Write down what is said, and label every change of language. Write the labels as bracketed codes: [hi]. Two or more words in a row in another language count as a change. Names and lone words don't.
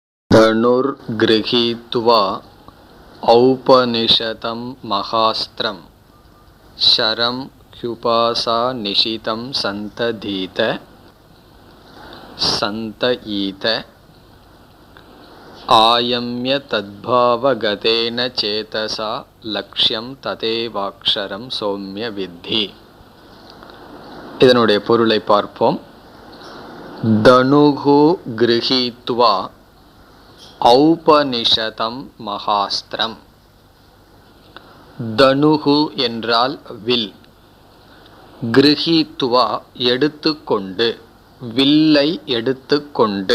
[sa] धनुर्गृहीत्वा औपनिषदं महास्त्रं शरं ह्युपासा निशितं सन्तयीत आयम्य तद्भावगतेन चेतसा लक्ष्यं तदेवाक्षरं सौम्य विद्धि. [ta] இதனுடைய பொருளை பார்ப்போம். [sa] धनुर् गृहीत्वा औपनिषदं महास्त्रं. [ta] தனுகு என்றால் வில், கிருஹீத்வா எடுத்துக்கொண்டு, வில்லை எடுத்துக்கொண்டு.